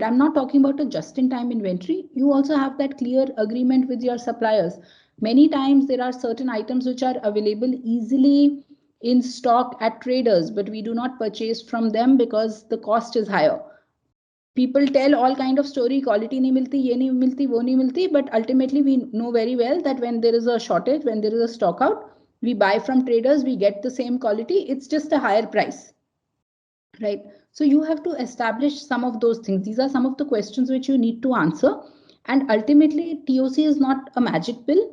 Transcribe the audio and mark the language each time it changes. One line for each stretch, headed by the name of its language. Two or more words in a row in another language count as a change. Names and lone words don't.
English: I'm not talking about a just-in-time inventory. You also have that clear agreement with your suppliers. Many times there are certain items which are available easily in stock at traders, but we do not purchase from them because the cost is higher. People tell all kind of story,
Hindi: क्वालिटी नहीं मिलती, ये नहीं मिलती, वो नहीं मिलती,
English: but ultimately we know very well that when there is a shortage, when there is a stock out, we buy from traders, we get the same quality, it's just a higher price. Right. So you have to establish some of those things. These are some of the questions which you need to answer. And ultimately, TOC is not a magic pill.